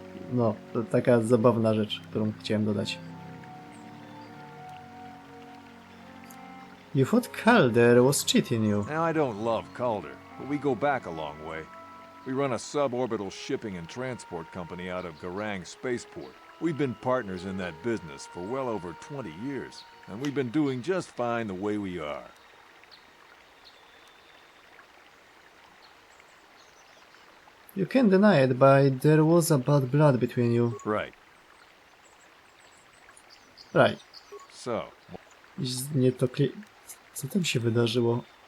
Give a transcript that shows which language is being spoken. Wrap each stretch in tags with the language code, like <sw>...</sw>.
<pl>No, to taka zabawna rzecz, którą chciałem dodać.</pl> <en>You thought Calder was cheating you. Now, I don't love Calder, but we go back a long way. We run a suborbital shipping and transport company out of Garang Spaceport. We've been partners in that business for well over 20 years, and we've been doing just fine the way we are. You can't deny it, but there was a bad blood between you. Right. Right. So,</en> <pl>Nie to Co tam się wydarzyło?</pl>